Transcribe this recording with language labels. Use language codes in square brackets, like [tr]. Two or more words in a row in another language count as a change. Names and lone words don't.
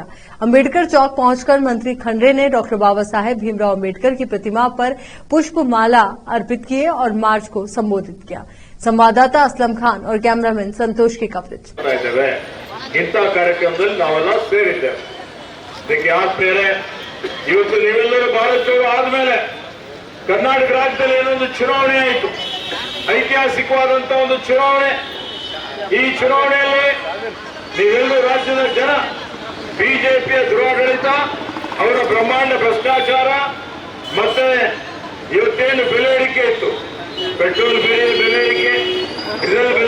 [hi] अंबेडकर चौक पहुंचकर मंत्री खंडरे ने डॉक्टर बाबा साहेब भीमराव अंबेडकर की प्रतिमा पर पुष्प माला अर्पित किए और मार्च को संबोधित किया। संवाददाता असलम खान और कैमरामैन संतोष की कवरेज। [kn] देखिए ಆದ್ಮೇಲೆ ಇವತ್ತು ನೀವೆಲ್ಲರೂ ಭಾರತ ಜೋಡೋ ಆದ್ಮೇಲೆ ಕರ್ನಾಟಕ ರಾಜ್ಯದಲ್ಲಿ ಏನೊಂದು ಚುನಾವಣೆ ಆಯಿತು, ಐತಿಹಾಸಿಕವಾದಂತ ಒಂದು ಚುನಾವಣೆ। ಈ ಚುನಾವಣೆಯಲ್ಲಿ ನೀವೆಲ್ಲರೂ ರಾಜ್ಯದ ಜನ ಬಿಜೆಪಿಯ ದುರಾಡಳಿತ, ಅವರ ಬ್ರಹ್ಮಾಂಡ ಭ್ರಷ್ಟಾಚಾರ, ಮತ್ತೆ ಇವತ್ತೇನು ಬೆಲೆ ಏರಿಕೆ ಇತ್ತು, ಪೆಟ್ರೋಲ್ ಬೆಲೆ ಏರಿಕೆ, ಡೀಸೆಲ್ ಬೆಲೆ